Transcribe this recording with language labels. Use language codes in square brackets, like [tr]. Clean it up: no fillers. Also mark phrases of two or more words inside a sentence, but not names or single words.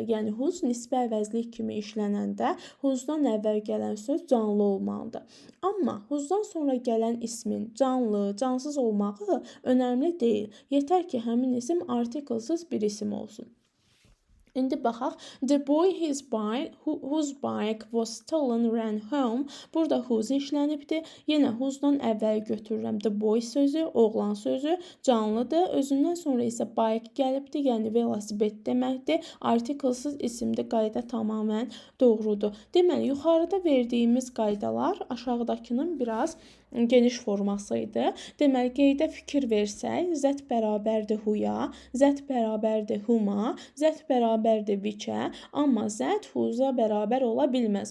[az] Yəni, whose nisbi əvəzlik kimi işlənəndə whose-dan əvvəl gələn söz canlı olmalıdır. Amma whose-dan sonra gələn ismin canlı, cansız olmağı önəmli deyil. Yetər ki, həmin isim artiklsız bir isim olsun. İndi baxaq. [en] The boy whose bike was stolen ran home. [az] Burada whose işlənibdi. Yenə whosedan əvvəl götürürəm. [en] The boy [az] sözü, oğlan sözü canlıdır. Özündən sonra isə bike gəlibdi. Yəni velosiped deməkdir. Artiklsız isimli qayda tamamilə doğrudur. Deməli, yuxarıda verdiyimiz qaydalar aşağıdakının biraz geniş forması idi. Deməli, qeydə fikir versək, zət bərabərdir whoya, zət bərabərdir whoma, zət bərabərdir whichə, amma zət whose'a bərabər ola bilməz.